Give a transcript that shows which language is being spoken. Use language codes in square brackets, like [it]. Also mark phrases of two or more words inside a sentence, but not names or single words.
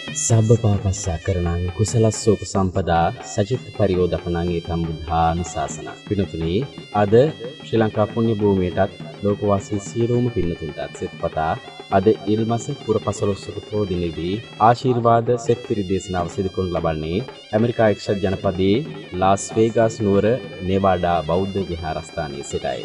[pi] සබ්බ පාපස්සා කරණං කුසලස්සෝප සම්පදා සචිත්ත පරියෝදපණං ඒතම් බුද්ධාන ශාසන. [si] පින්තුනි, අද ශ්‍රී ලංකා පුණ්‍ය භූමියටත් ලෝකවාසී සියලුම පින්තුන්ටත් සෙත්පතා අද ඉල්මස පුර 15 පොහොය දිනේදී ආශිර්වාද සෙත් පිරි දේශනාව සිදු කරනු ලබන්නේ ඇමරිකා එක්සත් ජනපදයේ ලාස් වේගාස් නුවර නෙවාඩා බෞද්ධ විහාරස්ථානයේ සිටයි.